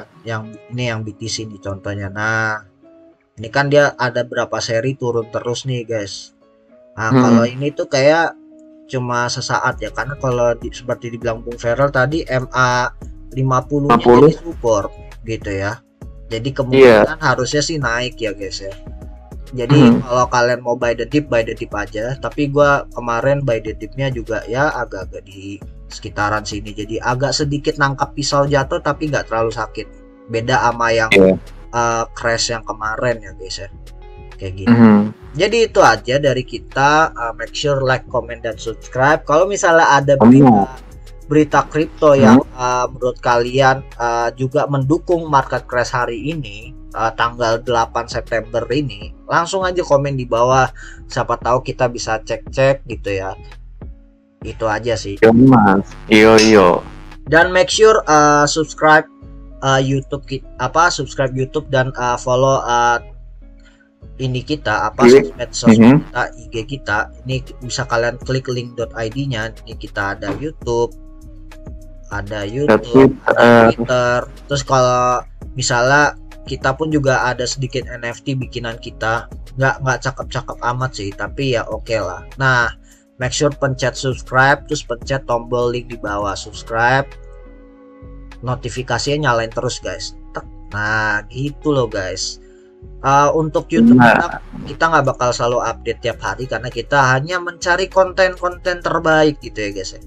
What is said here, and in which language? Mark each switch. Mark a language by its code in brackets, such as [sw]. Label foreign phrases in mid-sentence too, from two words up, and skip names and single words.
[id] yang ini yang BTC nih contohnya. Nah, ini kan dia ada berapa seri turun terus nih guys. Nah, kalau ini tuh kayak cuma sesaat ya, karena kalau seperti dibilang Bung Feral tadi MA 50-nya 50. jadi support gitu ya. Jadi kemungkinan harusnya sih naik ya guys ya. Jadi kalau kalian mau [en] buy the dip [id] aja. Tapi gua kemarin [en] buy the dipnya [id] juga ya agak-agak di sekitaran sini. Jadi agak sedikit nangkap pisau jatuh tapi nggak terlalu sakit. Beda sama yang crash yang kemarin ya guys ya. Kayak gitu. Jadi itu aja dari kita. [en] Make sure like, comment, [id] dan subscribe. Kalau misalnya ada berita kripto yang menurut kalian juga mendukung [en] market crash [id] hari ini, tanggal 8 September ini, langsung aja komen di bawah. Siapa tahu kita bisa cek-cek gitu ya. Itu aja sih. Yo. Dan [en] make sure subscribe YouTube subscribe YouTube [id] dan follow ini kita sosmed kita, IG kita. Ini bisa kalian klik link.id-nya. Ini kita ada YouTube, ada Twitter. Terus kalau misalnya kita pun juga ada sedikit NFT bikinan kita, nggak cakep-cakep amat sih, tapi ya oke lah. Nah, [en] make sure [id] pencet subscribe, terus pencet tombol link di bawah subscribe, notifikasinya nyalain terus guys. Nah gitu loh guys. Untuk YouTube kita nggak bakal selalu update tiap hari karena kita hanya mencari konten-konten terbaik gitu ya guys ya.